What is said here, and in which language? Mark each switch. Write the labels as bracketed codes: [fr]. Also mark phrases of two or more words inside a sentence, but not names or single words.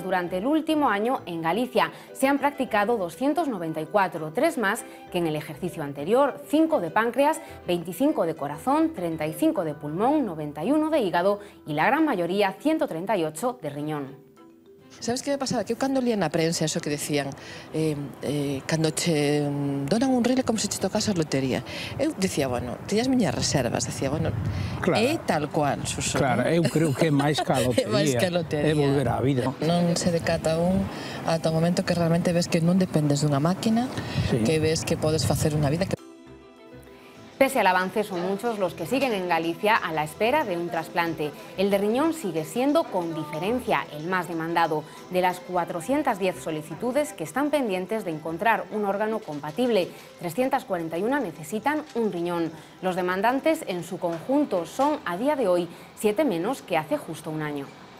[es] Durante el último año en Galicia se han practicado 294, 3 más que en el ejercicio anterior: 5 de páncreas, 25 de corazón, 35 de pulmón, 91 de hígado y la gran mayoría, 138, de riñón. [gl] Sabes que me pasaba? Que eu cando lía na prensa eso que decían cando che donan un rile como se che tocase a lotería, eu decía, bueno, teñas miñas reservas, decía, bueno, claro, é tal cual, Suso. Claro, eu creo que é máis que a lotería, é volver á vida. Non se decata un ata o momento que realmente ves que non dependes dunha máquina, sí, que ves que podes facer unha vida que... [es] Pese al avance, son muchos los que siguen en Galicia a la espera de un trasplante. El de riñón sigue siendo, con diferencia, el más demandado. De las 410 solicitudes que están pendientes de encontrar un órgano compatible, 341 necesitan un riñón. Los demandantes en su conjunto son, a día de hoy, 7 menos que hace justo un año.